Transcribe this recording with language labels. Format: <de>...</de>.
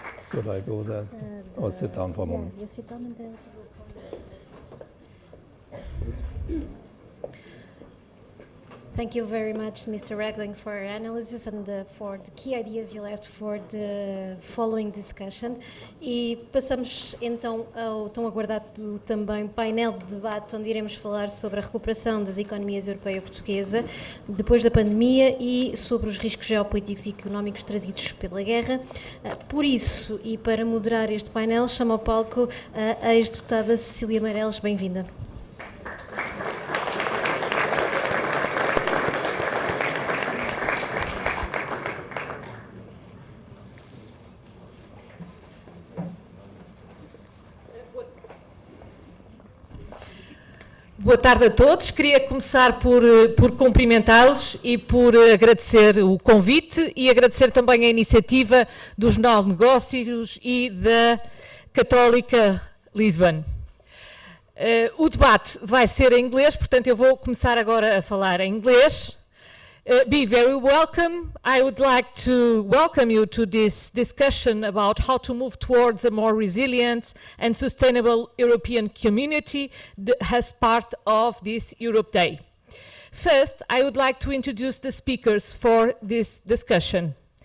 <en>Should I go there or sit down for a moment? You sit down and then. Thank you very much, Mr. Regling, for your analysis and for the key ideas you left for the following discussion.</en> <pt>E passamos então ao tão aguardado também painel de debate, onde iremos falar sobre a recuperação das economias europeia e portuguesa depois da pandemia e sobre os riscos geopolíticos e económicos trazidos pela guerra. Por isso, e para moderar este painel, chamo ao palco a ex-deputada Cecília Meireles. Bem-vinda. Boa tarde a todos. Queria começar por cumprimentá-los e por agradecer o convite e agradecer também a iniciativa do Jornal de Negócios e da Católica Lisbon. O debate vai ser em inglês, portanto eu vou começar agora a falar em inglês.</pt> <en>Be very welcome. I would like to welcome you to this discussion about how to move towards a more resilient and sustainable European community as part of this Europe Day. First, I would like to introduce the speakers for this discussion.</en>